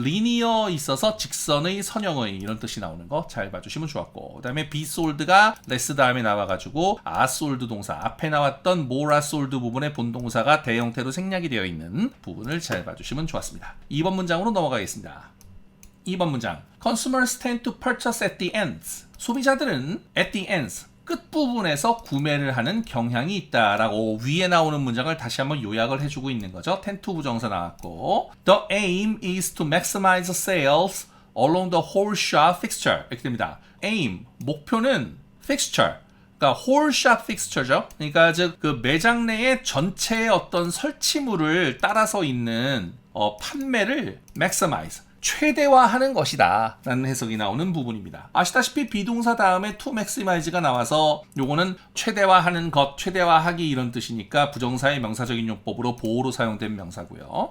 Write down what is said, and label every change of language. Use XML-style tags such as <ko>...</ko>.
<ko>linear 있어서 직선의 선형의 이런 뜻이 나오는 거 잘 봐주시면 좋았고, 그 다음에 be sold가 less 다음에 나와가지고 are sold 동사 앞에 나왔던</ko> <en>more are sold</en> <ko>부분의 본동사가 대형태로 생략이 되어 있는 부분을 잘 봐주시면 좋았습니다. 2번 문장으로 넘어가겠습니다. 2번 문장</ko> <en>Consumers tend to purchase at the ends.</en> <ko>소비자들은</ko> <en>at the ends</en> <ko>끝부분에서 구매를 하는 경향이 있다라고 위에 나오는 문장을 다시 한번 요약을 해주고 있는 거죠.</ko> <en>tend to</en> <ko>부정사 나왔고</ko> <en>The aim is to maximize sales along the whole shop fixture</en> <ko>이렇게 됩니다. aim, 목표는 fixture 그러니까</ko> <en>whole shop fixture</en> <ko>죠. 그러니까 즉 그 매장 내의 전체의 어떤 설치물을 따라서 있는 판매를 maximize 최대화하는 것이다 라는 해석이 나오는 부분입니다. 아시다시피 비동사 다음에 to maximize가 나와서 요거는 최대화하는 것, 최대화하기 이런 뜻이니까 부정사의 명사적인 용법으로 보호로 사용된 명사고요.</ko>